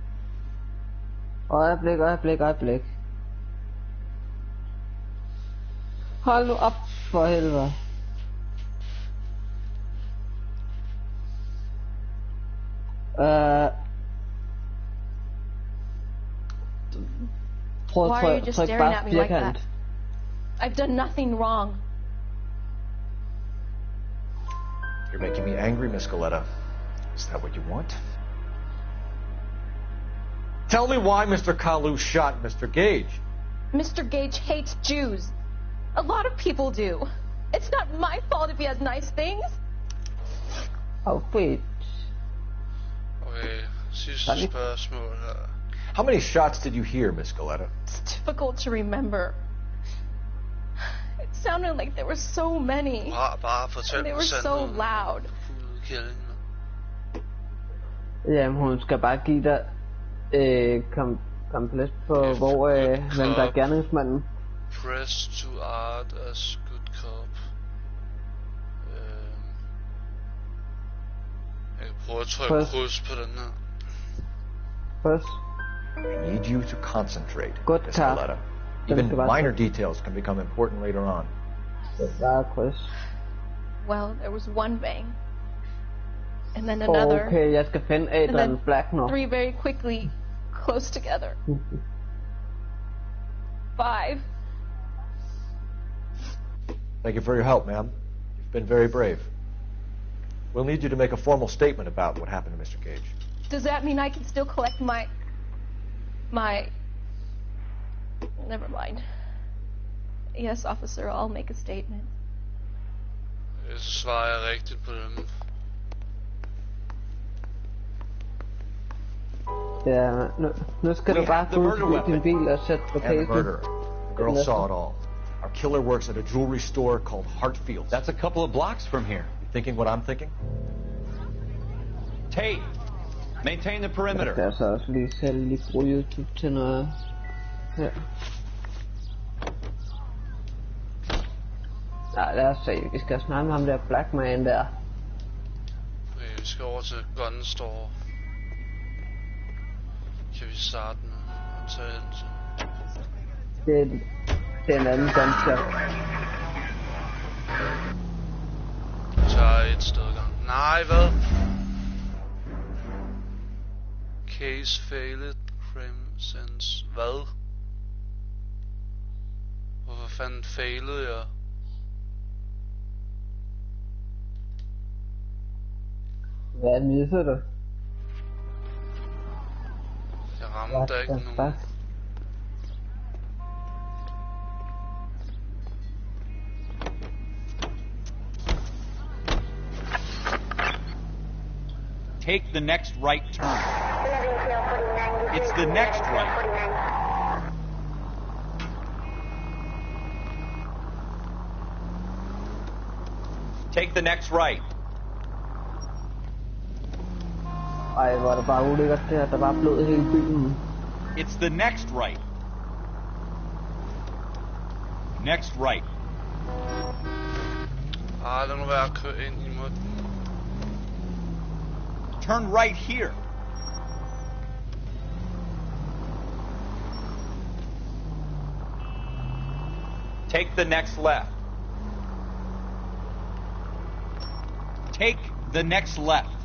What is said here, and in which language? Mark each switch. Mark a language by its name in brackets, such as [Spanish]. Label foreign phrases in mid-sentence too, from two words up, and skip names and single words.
[Danish] Øjeblik. Hold nu op for helvede. Prøv at trykke bare firkant. [English] I've done nothing wrong. You're making me angry, Miss Galetta. Is that what you want? Tell me why Mr. Kalu shot Mr. Gage. Mr. Gage hates Jews. A lot of people do. It's not my fault if he has nice things. Oh, wait. [Danish] Okay, sidste spørgsmål her. [English] How many shots did you hear, Miss Galetta? It's difficult to remember. It sounded like there were so many. And they were so loud. [Danish] Jamen, hun skal bare give dig komplet på, hvor hvem der er gerningsmanden. [English] Press to art as good cop. [Danish] Jeg kan prøve at trykke kryds på den her. [English] Press. I need you to concentrate, Miss Galetta. Even minor details can become important later on. Well, there was one bang. And then another. [Danish] Okay, jeg skal finde Adrian Black nu. [English] 3 very quickly, close together. 5. Thank you for your help, ma'am. You've been very brave. We'll need you to make a formal statement about what happened to Mr. Gage. Does that mean I can still collect my... Never mind. Yes, officer, I'll make a statement. [Danish] Så svarer jeg rigtigt på dem. Ja, nu skal du bare gå ud i din bil og sætte på casen. [English] The girl saw it all. Our killer works at a jewelry store called Hartfield. That's a couple of blocks from here. You thinking what I'm thinking? Tate, maintain the perimeter. [Danish] Jeg skal altså også lige selv lige bruge YouTube til noget. Ja. Nej, lad os se. Vi skal snakke med ham der Black Man der. Okay, vi skal over til [English] Gun Store. [Danish] Kan vi starte med at tage hen til? Det er en anden [English] gun shop. [Danish] Vi tager et sted gang. Nej, hvad? [English] Case failed. Crime sense. [Danish] Hvad? Hvorfor fanden failede jeg? Hvad misser du? Jeg ramte ikke nogen. [English] Take the next right turn. It's the next right. Take the next right. [Danish] Ej, hvor er det bare ulækkert der. Der var blod i hele byen. [English] It's the next right. Next right. [Danish] Lad nu være at køre ind imod den. [English] Turn right here. Take the next left. Take the next left.